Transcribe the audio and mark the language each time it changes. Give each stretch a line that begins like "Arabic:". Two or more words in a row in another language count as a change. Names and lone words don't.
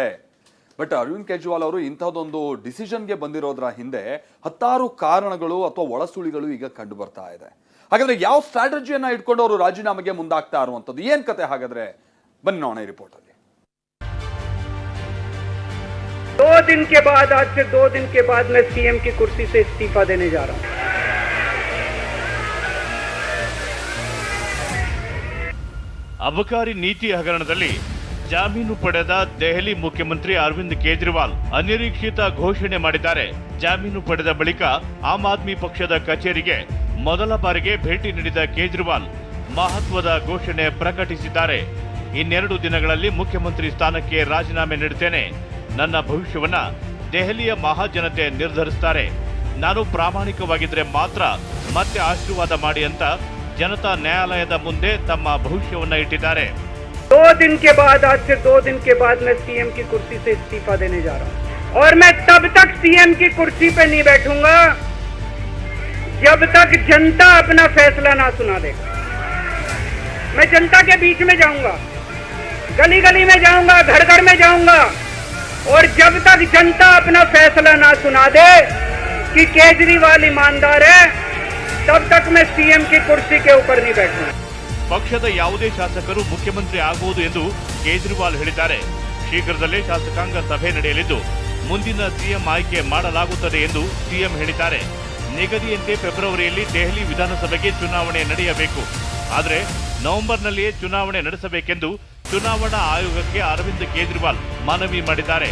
Kannada: ಬಟ್ ಅರವಿಂದ್ ಕೇಜ್ರಿವಾಲ್ ಅವರು ಇಂಥದ್ದೊಂದು ಡಿಸಿಷನ್ಗೆ ಬಂದಿರೋದ್ರ ಹಿಂದೆ 10 ಕಾರಣಗಳು ಅಥವಾ ಒಳಸುಳಿಗಳು ಈಗ ಕಂಡು ಬರ್ತಾ ಇದೆ. ಹಾಗಾದ್ರೆ ಯಾವ ಸ್ಟ್ರಾಟಜಿಯನ್ನ ಇಟ್ಕೊಂಡು ಅವರು ರಾಜೀನಾಮೆಗೆ ಮುಂದಾಗ್ತಾ ಇರುವಂತದ್ದು ಏನ್ ಕತೆ? ಹಾಗಾದ್ರೆ ಬನ್ನಿ ನೋಡೋಣ ಈ ರಿಪೋರ್ಟ್ ಅಲ್ಲಿ.
Hindi: 2 दिन के बाद आज से 2 दिन के बाद मैं सीएम की कुर्सी से इस्तीफा देने जा रहा हूं.
Kannada: ಅಬಕಾರಿ ನೀತಿ ಹಗರಣದಲ್ಲಿ ಜಾಮೀನು ಪಡೆದ ದೆಹಲಿ ಮುಖ್ಯಮಂತ್ರಿ ಅರವಿಂದ್ ಕೇಜ್ರಿವಾಲ್ ಅನಿರೀಕ್ಷಿತ ಘೋಷಣೆ ಮಾಡಿದ್ದಾರೆ. ಜಾಮೀನು ಪಡೆದ ಬಳಿಕ ಆಮ್ ಆದ್ಮಿ ಪಕ್ಷದ ಕಚೇರಿಗೆ ಮೊದಲ ಬಾರಿಗೆ ಭೇಟಿ ನೀಡಿದ ಕೇಜ್ರಿವಾಲ್ ಮಹತ್ವದ ಘೋಷಣೆ ಪ್ರಕಟಿಸಿದ್ದಾರೆ. ಇನ್ನೆರಡು ದಿನಗಳಲ್ಲಿ ಮುಖ್ಯಮಂತ್ರಿ ಸ್ಥಾನಕ್ಕೆ ರಾಜೀನಾಮೆ ನೀಡುತ್ತೇನೆ. ನನ್ನ ಭವಿಷ್ಯವನ್ನ ದೆಹಲಿಯ ಮಹಾಜನತೆ ನಿರ್ಧರಿಸುತ್ತಾರೆ. ನಾನು ಪ್ರಾಮಾಣಿಕವಾಗಿದ್ರೆ ಮಾತ್ರ ಮತ್ತೆ ಆಶೀರ್ವಾದ ಮಾಡಿ ಅಂತ ಜನತಾ ನ್ಯಾಯಾಲಯದ ಮುಂದೆ ತಮ್ಮ ಭವಿಷ್ಯವನ್ನ ಇಟ್ಟಿದ್ದಾರೆ.
Hindi: 2 दिन के बाद आज से 2 दिन के बाद मैं सीएम की कुर्सी से इस्तीफा देने जा रहा हूं और मैं तब तक सीएम की कुर्सी पे नहीं बैठूंगा जब तक जनता अपना फैसला ना सुना दे. मैं जनता के बीच में जाऊंगा, गली गली में जाऊंगा, घर घर में जाऊंगा और जब तक जनता अपना फैसला ना सुना दे कि केजरीवाल ईमानदार है तब तक मैं सीएम की कुर्सी के ऊपर नहीं बैठूंगा.
Kannada: ಪಕ್ಷದ ಯಾವುದೇ ಶಾಸಕರು ಮುಖ್ಯಮಂತ್ರಿ ಆಗಬಹುದು ಎಂದು ಕೇಜ್ರಿವಾಲ್ ಹೇಳಿದ್ದಾರೆ. ಶೀಘ್ರದಲ್ಲೇ ಶಾಸಕಾಂಗ ಸಭೆ ನಡೆಯಲಿದ್ದು ಮುಂದಿನ ಸಿಎಂ ಆಯ್ಕೆ ಮಾಡಲಾಗುತ್ತದೆ ಎಂದು ಸಿಎಂ ಹೇಳಿದ್ದಾರೆ. ನಿಗದಿಯಂತೆ ಫೆಬ್ರವರಿಯಲ್ಲಿ ದೆಹಲಿ ವಿಧಾನಸಭೆಗೆ ಚುನಾವಣೆ ನಡೆಯಬೇಕು. ಆದರೆ ನವೆಂಬರ್ನಲ್ಲಿಯೇ ಚುನಾವಣೆ ನಡೆಸಬೇಕೆಂದು ಚುನಾವಣಾ ಆಯೋಗಕ್ಕೆ ಅರವಿಂದ್ ಕೇಜ್ರಿವಾಲ್ ಮನವಿ ಮಾಡಿದ್ದಾರೆ.